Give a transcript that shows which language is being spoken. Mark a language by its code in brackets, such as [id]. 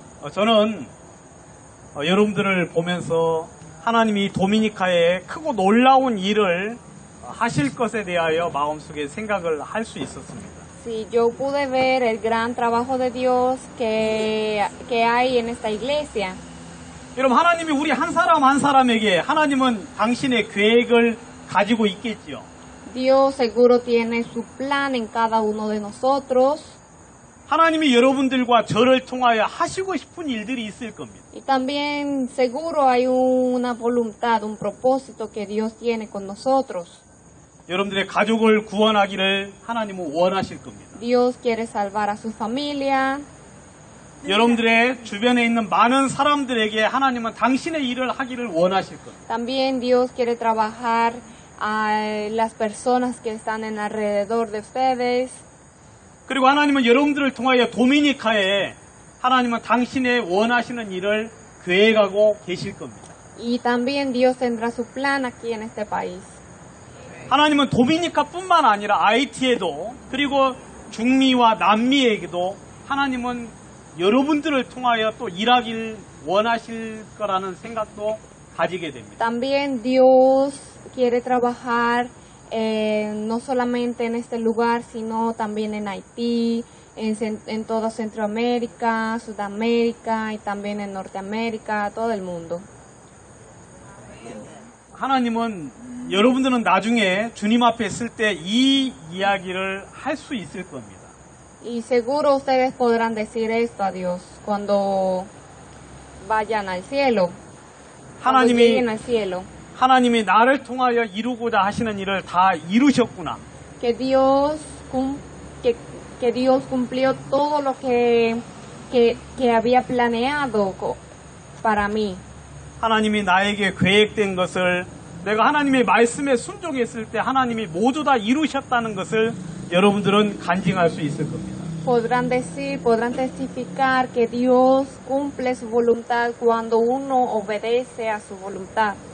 [ko] 저는 여러분들을 보면서 하나님이 도미니카에 크고 놀라운 일을 하실 것에 대하여 마음속에 생각을 할 수 있었습니다. [es] Sí, yo pude ver el gran trabajo de Dios que hay en esta iglesia. [ko] 여러분 하나님이 우리 한 사람 한 사람에게 하나님은 당신의 계획을 가지고 있겠지요. [es] Dios seguro tiene su plan en cada uno de nosotros. [ko] 하나님이 여러분들과 저를 통하여 하시고 싶은 일들이 있을 겁니다. [es] Y también seguro hay una voluntad, un propósito que Dios tiene con nosotros. [ko] 여러분들의 가족을 구원하기를 하나님은 원하실 겁니다. [es] Dios quiere salvar a su familia. [ko] 여러분들의 주변에 있는 많은 사람들에게 하나님은 당신의 일을 하기를 원하실 겁니다. [es] También Dios quiere trabajar a las personas que están en alrededor de ustedes. [ko] 그리고 하나님은 여러분들을 통하여 도미니카에 하나님은 당신의 원하시는 일을 계획하고 계실 겁니다. [es] Y también Dios tendrá su plan aquí en este país. [ko] 하나님은 도미니카뿐만 아니라 아이티에도 그리고 중미와 남미에게도 하나님은 여러분들을 통하여 또 일하길 원하실 거라는 생각도 가지게 됩니다. [es] También Dios quiere trabajar no solamente en este lugar, sino también en Haití, en toda Centroamérica, Sudamérica y también en Norteamérica, todo el mundo. [ko] 하나님은 여러분들은 나중에 주님 앞에 있을 때 이 이야기를 할 수 있을 겁니다. [es] Y seguro ustedes podrán decir esto a Dios cuando vayan al cielo, cuando lleguen al cielo. [ko] 하나님이 나를 통하여 이루고자 하시는 일을 다 이루셨구나. [es] Que Dios cumplió todo lo que había planeado para mí. [ko] 하나님이 나에게 계획된 것을 내가 하나님의 말씀에 순종했을 때 하나님이 모두 다 이루셨다는 것을 여러분들은 간증할 수 있을 겁니다. [es] Podrán testificar que Dios cumple su voluntad cuando uno obedece a su voluntad.